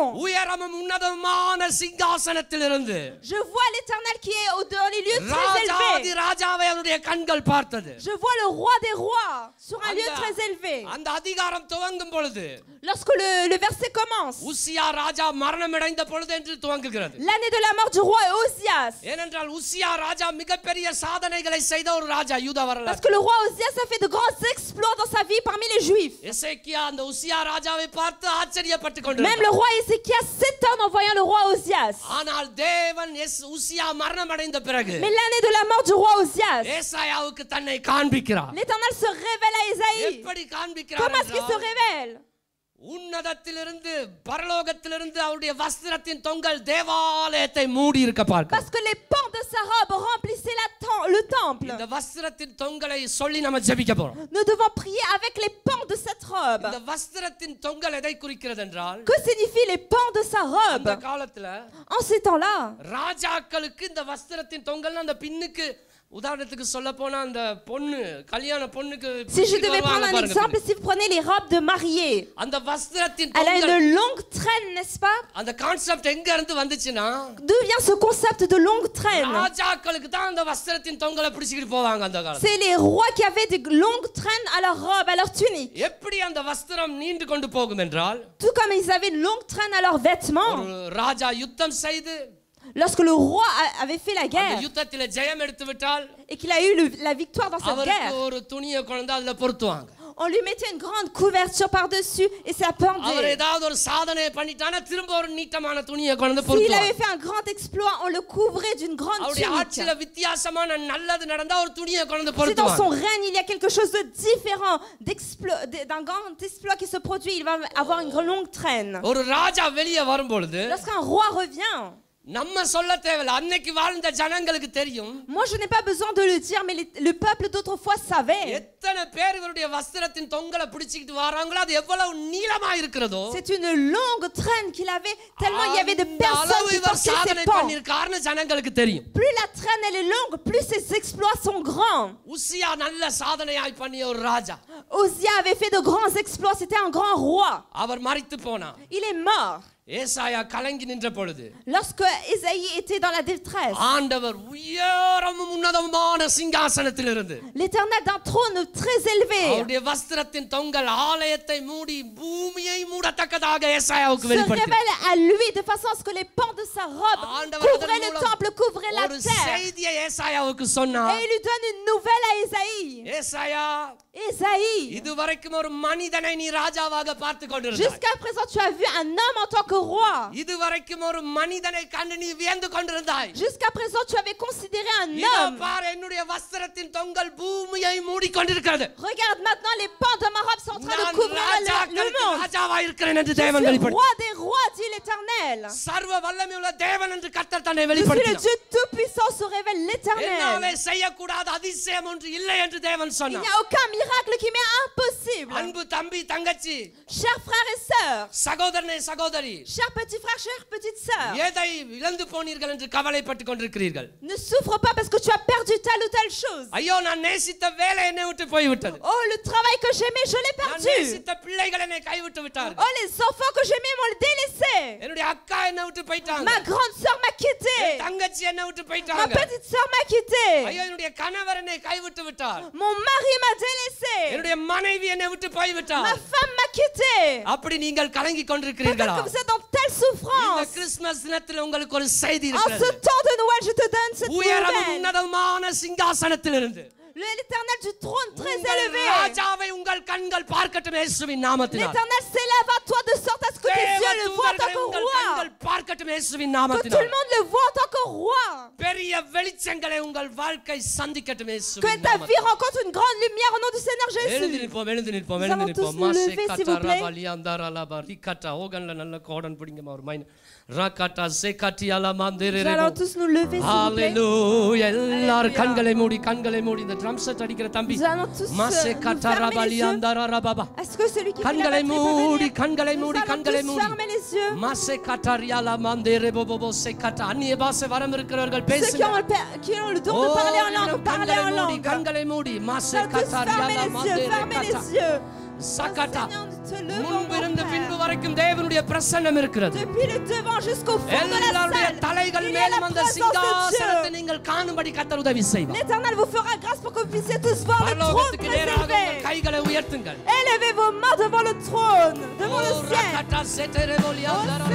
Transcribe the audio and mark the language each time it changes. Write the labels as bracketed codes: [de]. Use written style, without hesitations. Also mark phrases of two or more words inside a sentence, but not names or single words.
[ta] உயரமும் உன்னதமான சிங்காசனத்திலிருந்து [fr] Je vois l'Éternel qui est dans les lieux très [ta] ராஜாதி [fr] élevés. [ta] ராஜாவை அவருடைய கண்கள் பார்த்தது. [fr] Je vois le roi des rois sur un lieu [ta] அந்த- [fr] très élevé. [ta] அந்த அதிகாரம் துவங்கும் பொழுது [fr] Lorsque le verset commence, [ta] உசியா ராஜா மரணமடைந்த பொழுது என்று துவங்குகிறது. [fr] l'année de la mort du roi Osias. [ta] ஏனென்றால் உசியா ராஜா மிகப்பெரிய சாதனைகளை செய்த ஒரு ராஜா யூதா [fr] Parce [ta] வரலாறு. [fr] que le roi Osias a fait de grands exploits dans sa vie parmi les Juifs. [ta] எசேக்கியா அந்த உசியா ராஜாவை பார்த்து ஆச்சரியப்பட்டு [fr] Même [ta] கொண்டிருந்தார். [fr] le roi Ézéchias s'étonne en voyant le roi Osias. [ta] ஆனால் தேவன் உசியா மரணமடைந்த பிறகு [fr] Mais l'année de la mort du roi Osias, [ta] ஏசாயாவுக்கு தன்னை காண்பிக்கிறார். [fr] l'Éternel se révèle à Ésaïe. [ta] எப்படி காண்பிக்கிறார் [fr] Comment est-ce qu'il se [ta] என்றால், [fr] révèle? [ta] உன்னதத்திலிருந்து பரலோகத்திலிருந்து அவருடைய வஸ்திரத்தின் தொங்கல் தேவாலயத்தை மூடி இருக்க பார்க்க. [fr] Parce que les pans de sa robe remplissaient le temple. [ta] இந்த வஸ்திரத்தின் தொங்கலை சொல்லி நம்ம ஜெபிக்க போறோம். [fr] Nous devons prier avec les pans de cette robe. [ta] இந்த வஸ்திரத்தின் தொங்கல் எதை குறிக்கிறது என்றால், [fr] Que signifient les pans de sa [ta] அந்த [fr] robe? [ta] காலத்துல [fr] En ces temps-là, [ta] ராஜாக்களுக்கு இந்த வஸ்திரத்தின் தொங்கல் அந்த பின்னுக்கு, உதாரணத்துக்கு சொல்ல போனா அந்த பொண்ணு கல்யாண பொண்ணுக்கு [fr] si je devais prendre un exemple, si vous prenez les robes de mariée, [ta] அந்த வஸ்திரத்தின் [fr] elle a [ta] தொங்கல், [fr] une longue traîne, n'est-ce pas? [ta] அந்த கான்செப்ட் எங்க இருந்து வந்துச்சுன்னா, [fr] D'où vient ce concept de longue traîne? [ta] ராஜாக்களுக்கு தான் அந்த வஸ்திரத்தின் தொங்கலை பிடிச்சிட்டு போவாங்க அந்த காலத்துல. [fr] C'est les rois qui avaient des longues traînes à leur robe, à leur tunique. [ta] எப்படி அந்த வஸ்திரம் நீண்டு கொண்டு போகும் என்றால், [fr] Tout comme ils avaient une longue traîne à leurs vêtements. [ta] ஒரு ராஜா யுத்தம் செய்து [fr] Lorsque le roi avait fait la [ta] அந்த [fr] guerre [ta] யுத்தத்திலே ஜெயம் எடுத்து விட்டால் [fr] et qu'il a eu la victoire dans cette [ta] அவருக்கு [fr] guerre, [ta] ஒரு துணியை கொண்டு அதுல பொருத்துவாங்க. [fr] on lui mettait une grande couverture par-dessus et ça [ta] அவர் [fr] pendait. [ta] ஏதாவது ஒரு சாதனையை பண்ணிட்டானா திரும்ப ஒரு நீட்டமான துணியை கொண்டு [fr] S'il [ta] பொருத்துவாங்க. [fr] avait fait un grand exploit, on le couvrait d'une grande [ta] அவருடைய [fr] tunique. [ta] ஆட்சியில வித்தியாசமான நல்லது நடந்தா ஒரு துணியை கொண்டு [fr] Si dans [ta] பொருத்துவாங்க. [fr] son règne il y a quelque chose de différent, d'un grand exploit qui se produit, il va avoir une longue traîne. [ta] ஒரு ராஜா வெளியே வரும்பொழுது [fr] Lorsqu'un roi revient, [ta] நம்ம சொல்ல தேவையில்ல, அன்னைக்கு வாழ்ந்த ஜனங்களுக்கு தெரியும். [fr] moi je n'ai pas besoin de le dire, mais le peuple d'autrefois savait. [ta] எத்தனை பேர் இவருடைய வஸ்திரத்தின் தொங்கலை பிடிச்சிட்டு வராங்களோ அது எவ்வளவு நீளமா இருக்கிறதோ, [fr] C'est une longue traîne qu'il avait, tellement il y avait de [ta] அந்த [fr] personnes [ta] அளவு [fr] qui [ta] இவர் [fr] portaient [ta] சாதனை [fr] ses pans. [ta] பண்ணிருக்காருன்னு ஜனங்களுக்கு தெரியும். [fr] Plus la traîne elle est longue, plus ses exploits sont grands. [ta] உசியா நல்ல சாதனையாய் பண்ணிய ஒரு ராஜா. [fr] Osia avait fait de grands exploits, c'était un grand roi. [ta] அவர் மரித்து போனார். [fr] Il est mort. [ta] ஏசாயா கலங்கி நின்ற பொழுது [fr] Lorsque Ésaïe était dans la détresse, [ta] ஆண்டவர் உயரமும் உன்னதமான சிங்காசனத்தில் இருந்து [fr] l'Éternel d'un trône très élevé [ta] அவருடைய வஸ்திரத்தின் தொங்கல் ஆலயத்தை மூடி பூமியை மூடத்தக்கதாக ஏசாயாவுக்கு [fr] se [ta] வெளிப்படுத்தி [fr] révèle à lui de façon à ce que les pans de sa robe couvraient le temple, couvraient la [ta] ஒரு [fr] terre. [ta] செய்தியை ஏசாயாவுக்கு [fr] Et [ta] சொன்னார். [fr] il lui donne une nouvelle à Ésaïe. [ta] ஏசாயா [fr] Ésaïe, [ta] இதுவரைக்கும் ஒரு மனிதனை நீ ராஜாவாக பார்த்து கொண்டிருந்தாய். [fr] jusqu'à présent tu as vu un homme en tant que roi. [ta] இதுவரைக்கும் ஒரு மனிதனை கண்டு நீ வியந்து கொண்டிருந்தாய். [fr] Jusqu'à présent tu avais considéré un [ta] இதோ [fr] homme. [ta] பார் என்னுடைய வஸ்திரத்தின் தொங்கல் பூமியை மூடி கொண்டிருக்கிறது. [fr] Regarde maintenant les pans de ma robe sont en train de [ta] நான் [fr] couvrir le [ta] ராஜாக்களுக்கு [fr] monde. [ta] ராஜாவாய் இருக்கிறேன் என்று [fr] Je [ta] தேவன் [fr] suis [ta] வெளிப்படுத்தி [fr] roi des rois, dit l'Éternel. [ta] சர்வ வல்லமையுள்ள தேவன் என்று கர்த்தர் தன்னை [fr] Je suis le [ta] வெளிப்படுத்தினார். [fr] Dieu tout-puissant, se révèle [ta] என்னாலே [fr] l'Éternel. [ta] செய்யக்கூடாத அதிசயம் ஒன்று இல்லை என்று தேவன் [fr] Il [ta] சொன்னார். [fr] n'y a aucun miracle qui m'est impossible. [ta] அன்பு தம்பி தங்கச்சி [fr] Chers frères et sœurs, [ta] சகோதரனே சகோதரி [fr] chers petits frères, chères petites sœurs, [ta] எதை இழந்து போனீர்கள் என்று கவலைப்பட்டுக் கொண்டிருக்கிறீர்கள். [fr] ne souffre pas parce que tu as perdu telle ou telle chose. [ta] ஐயோ நான் நேசித்த வேலை என்னை விட்டு போய்விட்டது. [fr] Oh, le travail que j'aimais, je l'ai [ta] நான் [fr] perdu. [ta] நேசித்த பிள்ளைகள் என்னை கைவிட்டு விட்டார்கள். [fr] Oh, les enfants que j'aimais m'ont délaissé. [ta] என்னுடைய அக்கா என்னை விட்டு போயிட்டாங்க. [fr] Ma grande sœur m'a quitté. [ta] தங்கச்சி என்னை விட்டு [fr] Ma [ta] போயிட்டாங்க. [fr] petite sœur m'a quitté. [ta] ஐயோ என்னுடைய கணவர் என்னை கைவிட்டு விட்டார். [fr] Mon mari m'a délaissé. [ta] என்னுடைய மனைவி என்னை விட்டு போய்விட்டார். [fr] Ma femme m'a quitté. [ta] அப்படி நீங்கள் கலங்கி [fr] Peut-être [ta] கொண்டிருக்கிறீர்களா? [fr] que vous êtes dans telle [ta] இந்த [fr] souffrance. [ta] கிறிஸ்துமஸ் தினத்தில் உங்களுக்கு ஒரு செய்தி [fr] En ce [ta] இருக்கிறது. [fr] temps de Noël, je te donne cette [ta] உயரமும் [fr] nouvelle. [ta] உன்னதமான சிங்காசனத்திலிருந்து [fr] L'éternel du trône très [ta] உங்கள் [fr] élevé. [ta] ராஜாவை உங்கள் கண்கள் பார்க்கட்டும் இயேசுவின் நாமத்தினால். [fr] L'éternel s'élève à toi de sorte à ce que tes yeux le voient en tant que [ta] உங்கள் [fr] roi. [ta] கண்கள் பார்க்கட்டும் இயேசுவின் [fr] Que tout le [ta] நாமத்தினால். [fr] monde le voit en tant que roi. [ta] பெரிய வெளிச்சங்களை உங்கள் வாழ்க்கை சந்திக்கட்டும் [fr] Que [ta] இயேசுவின் [fr] ta vie [ta] நாமத்தினால். [fr] rencontre une grande lumière au nom du Seigneur [ta] எழுந்து [fr] Jésus. [ta] நிற்போம் எழுந்து நிற்போம் [fr] Nous [ta] எழுந்து [fr] allons tous [ta] நிற்போம். [fr] nous மாசே lever, s'il கட்டா vous plaît. ரபா லியாந்தா ரபா ரிகட்டா ஓகன்ல நல்ல கோடன் பிடிங்கமா ஒரு மைன் ரகட்டா சேகட்டியால மாந்தேரே Nous allons tous nous lever, s'il vous plaît. [ta] ஹalleluya எல்லாரும் கண்களை மூடி இந்த [en] drum set [ta] அடிக்கிற தம்பி [fr] Nous allons tous மாசே nous கட்டா fermer ரபா les yeux. லியாந்தா ரபா Est-ce que celui qui fait la [ta] கண்களை [fr] batterie peut [ta] மூடி [fr] venir? [ta] கண்களை [fr] Nous [ta] மூடி [fr] allons [ta] கண்களை [fr] tous [ta] மூடி [fr] fermer les yeux. மாசே கட்டாரியால மாந்தேரே போபோ சேகட்டா [ta] அந்நிய பாஷை வரம் இருக்கிறவர்கள் [fr] Ceux [ta] பேசுங்க. [fr] qui ont le don de parler en langue, parlez en langue. [ta] கண்களை மூடி [fr] Nous மாசே allons tous fermer கட்டாரியால les yeux, மாந்தேரே fermer கட்டா les yeux. சகட்டா Seigneur, nous te levons, mon [ta] முன்பிருந்து [fr] frère. [ta] பின்பு வரைக்கும் தேவனுடைய பிரசன்னம் இருக்கிறது. [fr] Depuis le devant jusqu'au fond de la [ta] எல்லாருடைய [fr] salle, [ta] தலைகள் [fr] il y a la [ta] மேலும் அந்த [fr] présence de [ta] சிங்காசனத்தை [fr] Dieu. [ta] நீங்கள் காணும்படி கர்த்தர் உதவி செய்வார். [fr] L'Éternel vous fera grâce pour que vous puissiez tous voir le trône [ta] பரலோகத்துக்கு [fr] très [ta] நேராக உங்கள் [fr] élevé. [ta] கைகளை உயர்த்துங்கள். [fr] Élevez vos mains devant le trône, devant le ஓ, ciel. ரகட்டா செட்டெரெபோலியா Oh Seigneur,